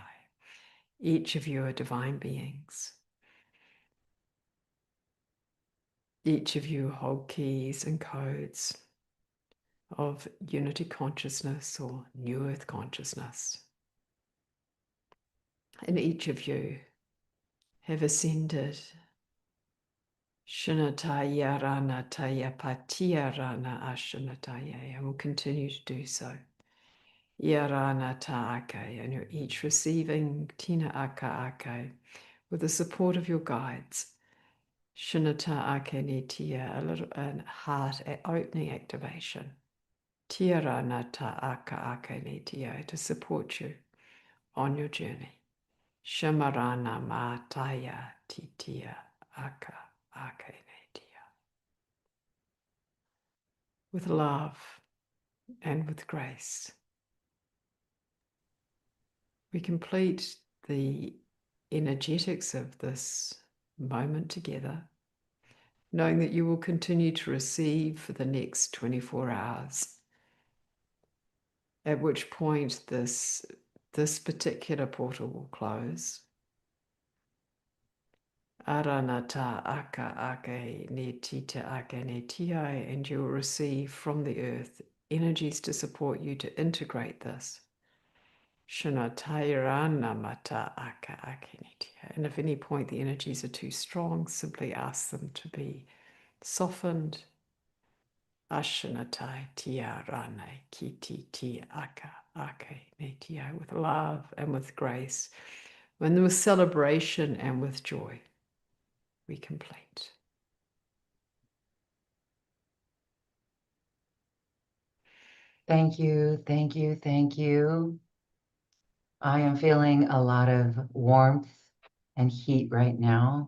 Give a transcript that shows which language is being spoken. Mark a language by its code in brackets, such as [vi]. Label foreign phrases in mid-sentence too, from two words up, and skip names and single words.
[en] Each of you are divine beings. Each of you hold keys and codes of unity consciousness or new earth consciousness. And each of you have ascended. Shanataya rana taya patiya rana ashanataya, and will continue to do so. Yarana ta'ake, and you're each receiving tina aka ake with the support of your guides. Shanata ake nitia, a little heart opening activation. Tiarana ta'aka ake nitia, to support you on your journey. Shamarana mataya titia aka ake nitia. With love and with grace, we complete the energetics of this moment together, knowing that you will continue to receive for the next 24 hours, at which point this particular portal will close. Aranata aka ake ne tita ake ne tiai, and you will receive from the earth energies to support you to integrate this. Shanatairana mata aka ake ne tia. And if at any point the energies are too strong, simply ask them to be softened. Ashanatai tia rane kiti ti aka ake ne tia, with love and with grace, and with celebration and with joy. We complete. Thank you, thank you, thank you. I am feeling a lot of warmth and heat right now.